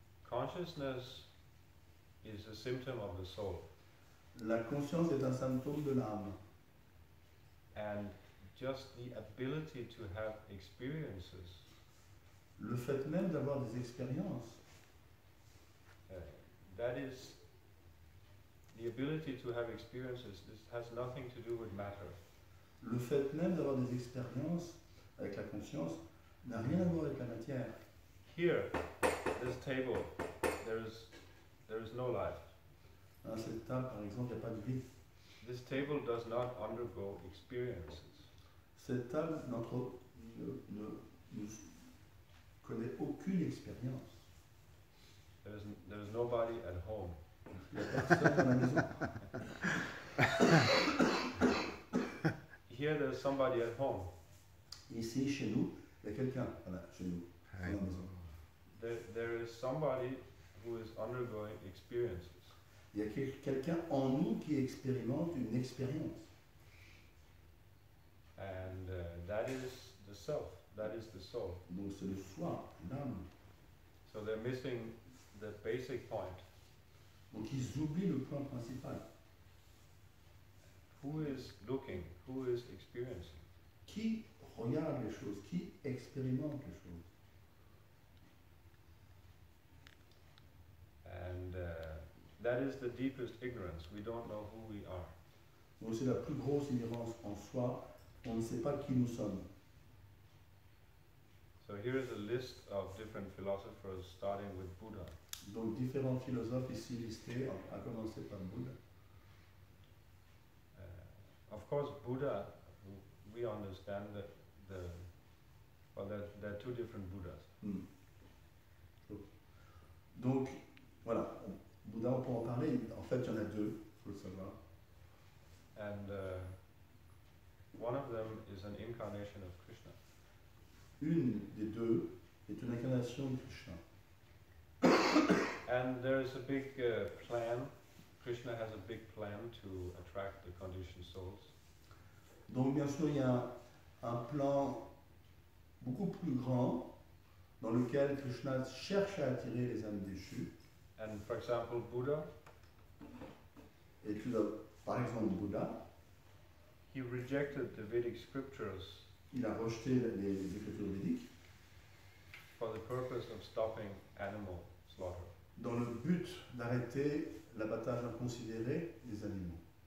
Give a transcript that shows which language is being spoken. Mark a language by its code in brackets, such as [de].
[en] Consciousness is a symptom of the soul. [fr] La conscience est un symptôme de l'âme. [en] And just the ability to have experiences, [fr] Le fait même d'avoir des expériences, [en] that is, the ability to have experiences, this has nothing to do with matter. [fr] le fait même d'avoir des expériences avec la conscience n'a rien à voir avec la matière. [en] Here, this table, there is no life. [fr] Hein, cette table, par exemple, il n'y a pas de vie. [en] This table does not undergo experiences. [fr] Cette table ne connaît aucune expérience. [en] There is nobody at home. [fr] Il n'y a personne dans la maison. [en] Here there's somebody at home. [fr] Ici, chez nous, il y a quelqu'un, voilà, chez nous, dans la maison. [en] There is somebody who is undergoing experiences. [fr] Il y a quelqu'un en nous qui expérimente une expérience. [en] And that is the self, that is the soul. [fr] Donc c'est le soi, l'âme. [en] So they're missing the basic point. [fr] Donc ils oublient le point principal. [en] Who is looking? Who is experiencing? [fr] Qui regarde les choses? Qui expérimente les choses? [en] And that is the deepest ignorance. We don't know who we are. [fr] Donc c'est la plus grosse ignorance en soi. On ne sait pas qui nous sommes. [en] So here is a list of different philosophers starting with Buddha. [fr] Donc différents philosophes ici listés, à commencer par Bouddha. [en] Of course, Buddha, we understand that there are two different Buddhas. [fr] Donc voilà, Bouddha, on peut en parler. En fait, il y en a deux, il faut le savoir. [en] And one of them is an incarnation of Krishna. [fr] Une des deux est une incarnation de Krishna. [en] And there is a big plan. Krishna has a big plan to attract the conditioned souls. [fr] Donc bien sûr, il y a un plan beaucoup plus grand dans lequel Krishna cherche à attirer les âmes déchues. [en] And for example, Buddha, [fr] Et tu as, par exemple, Bouddha, [en] he rejected the Vedic scriptures [fr] il a rejeté les écritures védiques [en] for the purpose of stopping animal slaughter. [fr] dans le but d'arrêter l'abattage inconsidéré des animaux.